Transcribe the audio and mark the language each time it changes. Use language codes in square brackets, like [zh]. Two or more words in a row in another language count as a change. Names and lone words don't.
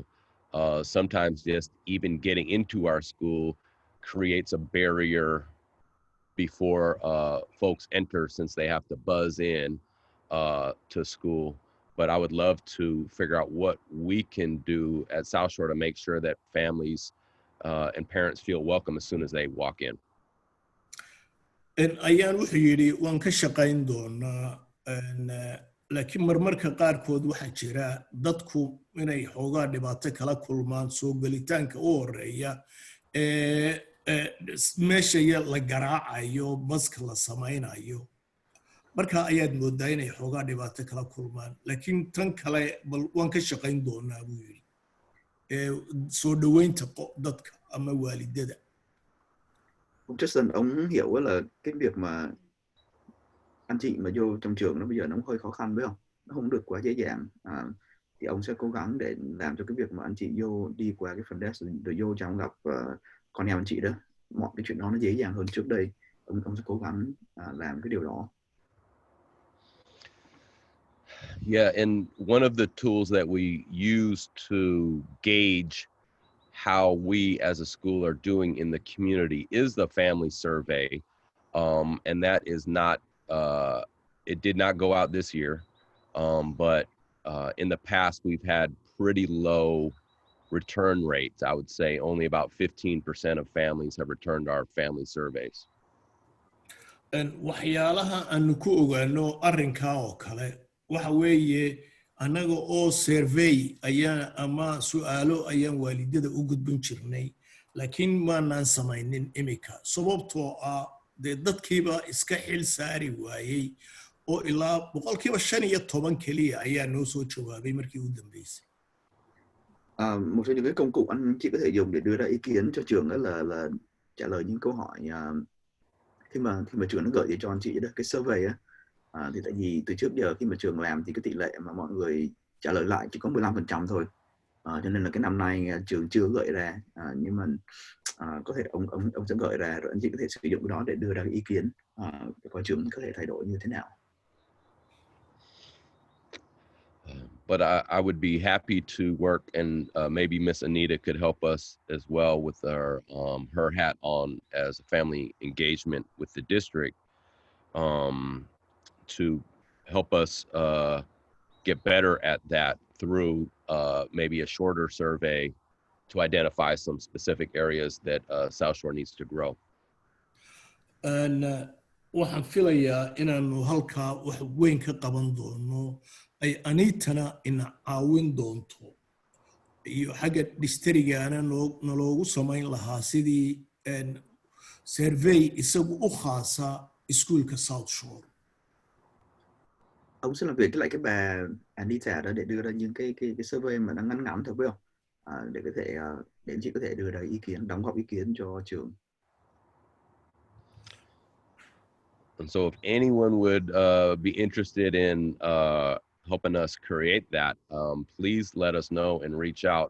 [en] Sometimes just even getting into our school creates a barrier before folks enter, since they have to buzz in to school. But I would love to figure out what we can do at South Shore to make sure that families and parents feel welcome as soon as they walk in. [so] Ayaan wuxuu yidhi waan ka shaqayn doonaa laakiin marmarka qaarkood waxaa jira dadku inay xoogaa dhibaato kala kulmaan soo gelitaanka u horeeya meesha la garaacayo baska la samaynayo marka ayaad moodaa inay xoogaa dhibaato kala kulmaan laakiin tan kale bal waan ka shaqayn doonaa buu yidhi soo dhoweynta dadka ama waalidada. [vi] Ông Justin, ông hiểu là cái việc mà anh chị mà vô trong trường nó bây giờ nó hơi khó khăn, phải không? Nó không được quá dễ dàng. Thì ông sẽ cố gắng để làm cho cái việc mà anh chị vô đi qua cái phần desk rồi vô trong gặp con em anh chị đó, mọi cái chuyện đó nó dễ dàng hơn trước đây. Ông sẽ cố gắng làm cái điều đó. [en] Yeah, and one of the tools that we use to gauge how we as a school are doing in the community is the family survey. And that is not, it did not go out this year, but in the past we've had pretty low return rates. I would say only about 15% of families have returned our family surveys. [so] waxyaalaha aanu ku ogaano arrinkaa oo kale waxa weeye annaga oo survey ayaa ama su'aalo ayaan waalidada u gudbin jirnay laakiin maanaan samaynin imika sababtoo ah dee dadkiiba iska xil saari waayey oo ilaa 15% keliya ayaa noo soo jawaabay markii u dambeysay. [vi] Một trong những cái công cụ anh chị có thể dùng để đưa ra ý kiến cho trường đó là trả lời những câu hỏi khi mà trường nó gợi cho anh chị đó cái survey á. Thì tại vì từ trước giờ khi mà trường làm thì cái tỷ lệ mà mọi người trả lời lại chỉ có 15% thôi, cho nên là cái năm nay trường chưa gợi ra, nhưng mà có thể ông sẽ gợi ra rồi anh chị có thể sử dụng cái đó để đưa ra cái ý kiến để coi trường có thể thay đổi như thế nào. [en] But I would be happy to work, and maybe Miss Anita could help us as well with her hat on as a family engagement with the district, to help us get better at that through maybe a shorter survey to identify some specific areas that South Shore needs to grow. [so] And waxaan filayaa inaanu halkaa wax weyn ka qaban doono ay Anitana ina caawin doonto iyo xagga districtgaana naloogu samayn lahaa sidii survey isagu u khaasa iskuulka South Shore. [vi] Ông sẽ làm việc với lại cái bà Anita đó để đưa ra những cái survey mà nó ngắn ngắn thôi, phải không? Để có thể để anh chị có thể đưa ra ý kiến, đóng góp ý kiến cho trường. [en] And so if anyone would be interested in helping us create that, please let us know and reach out.